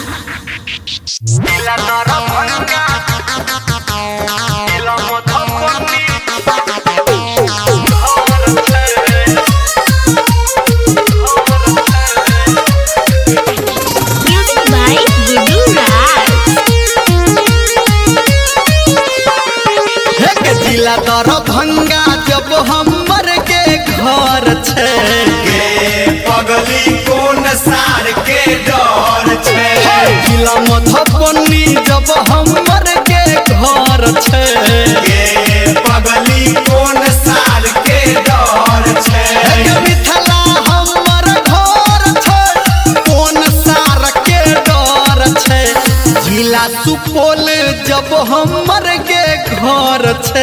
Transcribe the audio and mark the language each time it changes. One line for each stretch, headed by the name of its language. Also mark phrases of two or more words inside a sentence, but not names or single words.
English: Music by Gudu Raj.
Maithili: जिला दरभंगा जब हमर के घर छे गे पगली कोन सार के डर छे जिला मधुबनी जब हमर के घर छे गे पगली कोन सार के डर छे मिथिला हमर घर छे कोन सार के डर छे जिला सुपौल जब हमर के घर छे